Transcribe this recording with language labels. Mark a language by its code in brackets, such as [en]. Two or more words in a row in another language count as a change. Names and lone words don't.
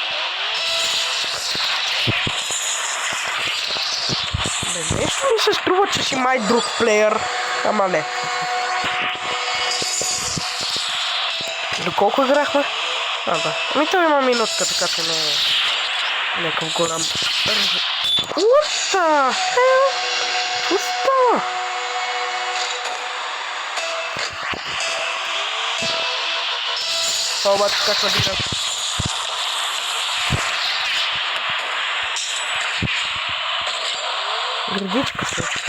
[bg] Нещо ми се струва, че си май друг плеер. Ама не. Доколко играхме? Да. Ами това има минутка, така че не е някакъв голям. [en] What the hell? [bg] Какво става? Това обаче как набира? Градичка се.